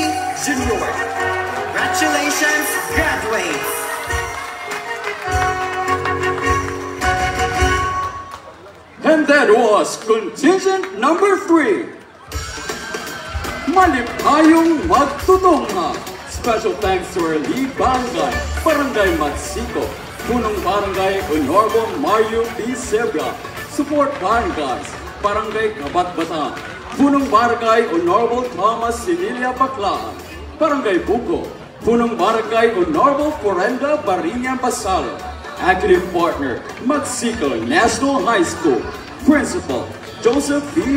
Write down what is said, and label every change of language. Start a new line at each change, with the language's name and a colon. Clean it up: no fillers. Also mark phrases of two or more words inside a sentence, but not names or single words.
English: Jr. Congratulations, graduates! And that was contingent number 3.
Cebuano: Malipayong Magtutunga.
English: Special thanks to our lead barangay, Barangay Magsiko, Punong Barangay Honorable Mario P. Sebra, Support Barangays, Barangay Kabatbatan, Punong Barangay Honorable Thomas Sinilia Baclaan, Barangay Buko, Punong Barangay Honorable Forenda Barinya Basalo, Active Partner, Magsiko National High School, Principal, Joseph B.